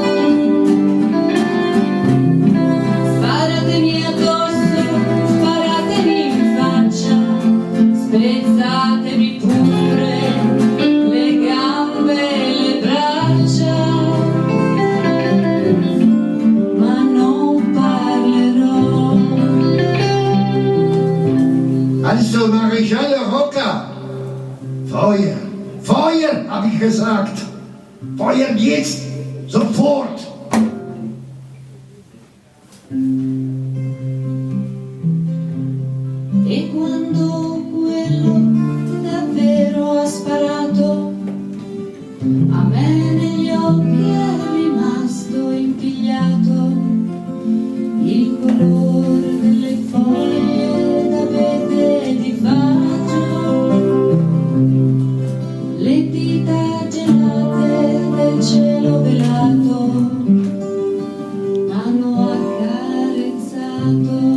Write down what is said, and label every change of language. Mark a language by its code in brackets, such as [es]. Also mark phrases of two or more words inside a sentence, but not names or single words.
[it] Sparatemi addosso, sparatemi in faccia, spezzatemi pure le gambe e le braccia, ma non parlerò. [de] Also, Maréchal Rocca, Feuer, Feuer, habe ich gesagt. Feuer jetzt, sofort. [it] E quando quello davvero ha sparato, a me negli occhi è rimasto impigliato il colore delle foglie d'abete di faggio, le dita gelate del cielo velato hanno accarezzato.